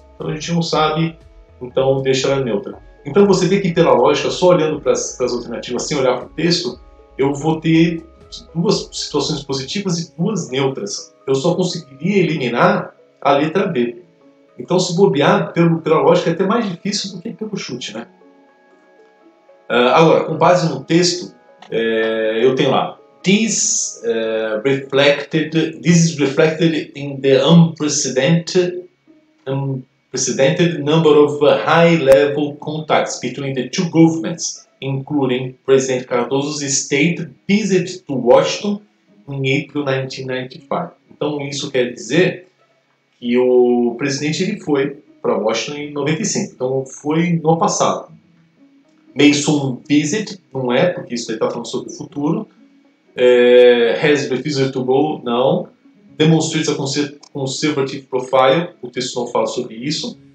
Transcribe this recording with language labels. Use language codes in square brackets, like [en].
[pt] Então a gente não sabe, então deixa ela neutra. Então você vê que pela lógica, só olhando para as alternativas sem olhar para o texto, eu vou ter 2 situações positivas e 2 neutras. Eu só conseguiria eliminar a letra B. Então se bobear, pela lógica é até mais difícil do que pelo chute, né? Agora, com base no texto, eu tenho lá: [en] This is reflected in the unprecedented number of high-level contacts between the two governments including President Cardoso's state visit to Washington in April 1995. [pt] Então isso quer dizer que o presidente ele foi para Washington em 95, então foi no passado. [en] May soon visit, [pt] não é, porque isso aí está falando sobre o futuro. [en] Has refused to go, [pt] não. [en] Demonstrates a conservative profile, [pt] o texto não fala sobre isso.